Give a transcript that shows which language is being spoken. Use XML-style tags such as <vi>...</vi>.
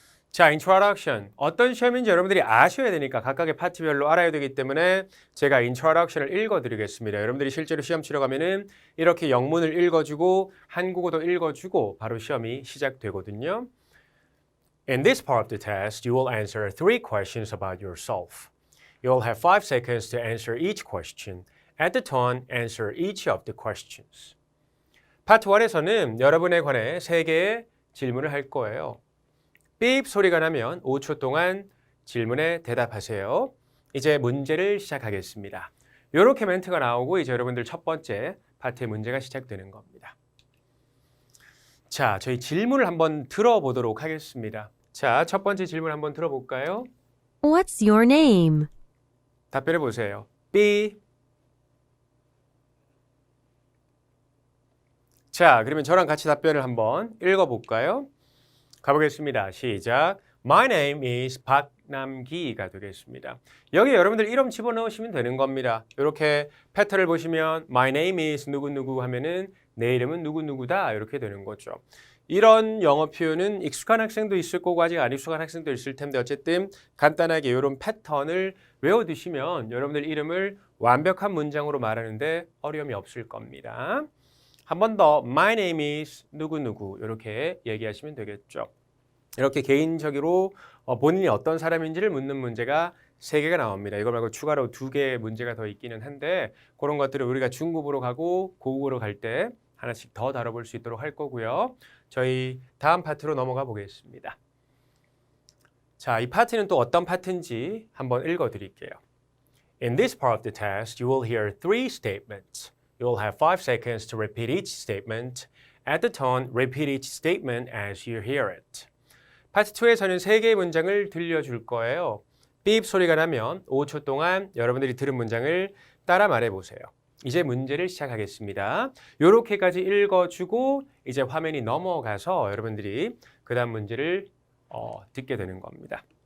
<ko>자, Introduction. 어떤 시험인지 여러분들이 아셔야 되니까 각각의 파트별로 알아야 되기 때문에 제가 Introduction을 읽어드리겠습니다. 여러분들이 실제로 시험 치러 가면은 이렇게 영문을 읽어주고 한국어도 읽어주고 바로 시험이 시작되거든요.</ko> <en>In this part of the test, you will answer 3 questions about yourself. You will have 5 seconds to answer each question. At the tone, answer each of the questions.</en> <ko>파트 1에서는 여러분에 관해 3개의 질문을 할 거예요. 삐입 소리가 나면 5초 동안 질문에 대답하세요. 이제 문제를 시작하겠습니다. 이렇게 멘트가 나오고 이제 여러분들 첫 번째 파트의 문제가 시작되는 겁니다. 자, 저희 질문을 한번 들어보도록 하겠습니다. 자, 첫 번째 질문 한번 들어볼까요?</ko> <en>What's your name?</en> <ko>답변해 보세요. B. 자, 그러면 저랑 같이 답변을 한번 읽어볼까요? 가보겠습니다. 시작.</ko> <en>My name is 박남기가</en> <ko>되겠습니다. 여기 여러분들 이름 집어넣으시면 되는 겁니다. 이렇게 패턴을 보시면</ko> <en>My name is</en> <ko>누구누구 하면은 내 이름은 누구누구다 이렇게 되는 거죠. 이런 영어 표현은 익숙한 학생도 있을 거고 아직 안 익숙한 학생도 있을 텐데 어쨌든 간단하게 이런 패턴을 외워두시면 여러분들 이름을 완벽한 문장으로 말하는데 어려움이 없을 겁니다. 한 번 더</ko> <en>My name is</en> <ko>누구누구 이렇게 얘기하시면 되겠죠. 이렇게 개인적으로 본인이 어떤 사람인지를 묻는 문제가 3개가 나옵니다. 이거 말고 추가로 2개의 문제가 더 있기는 한데 그런 것들을 우리가 중급으로 가고 고급으로 갈 때 하나씩 더 다뤄볼 수 있도록 할 거고요. 저희 다음 파트로 넘어가 보겠습니다. 자, 이 파트는 또 어떤 파트인지 한번 읽어드릴게요.</ko> <en>In this part of the test, you will hear 3 statements. You will have 5 seconds to repeat each statement. At the tone, repeat each statement as you hear it.</en> <ko>파트 2에서는 3개의 문장을 들려줄 거예요. 삐입 소리가 나면 5초 동안 여러분들이 들은 문장을 따라 말해보세요. 이제 문제를 시작하겠습니다. 이렇게까지 읽어주고 이제 화면이 넘어가서 여러분들이 그 다음 문제를 듣게 되는 겁니다.</ko>